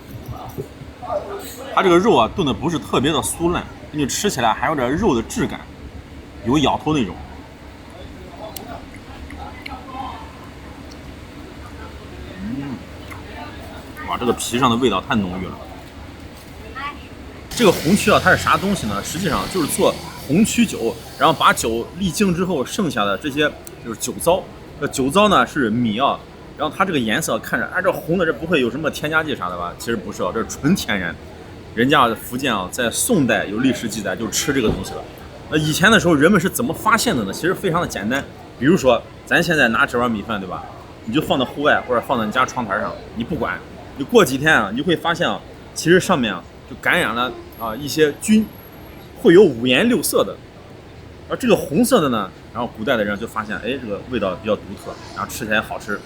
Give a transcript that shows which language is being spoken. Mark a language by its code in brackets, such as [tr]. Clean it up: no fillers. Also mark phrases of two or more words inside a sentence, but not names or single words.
[zh] 它這個肉啊燉的不是特別的酥爛，你吃起來還有點肉的質感，有咬頭那種。哇，這個皮上的味道太濃郁了。這個紅曲啊，它是啥東西呢？實際上就是做紅曲酒，然後把酒瀝淨之後剩下的這些就是酒糟， 酒糟呢是米啊，然后它这个颜色看着，这红的这不会有什么添加剂啥的吧？其实不是啊，这是纯天然。人家福建啊，在宋代有历史记載就吃這個東西了。以前的時候人們是怎麼發現的呢？其實非常的簡單，比如說咱現在拿這碗米飯，對吧？你就放到戶外或者放到你家窗台上，你不管，你過幾天啊，你會發現啊，其實上面啊就感染了一些菌，會有五顏六色的。而這個紅色的呢，然後古代的人就發現，哎，這個味道比較獨特，然後吃起來好吃。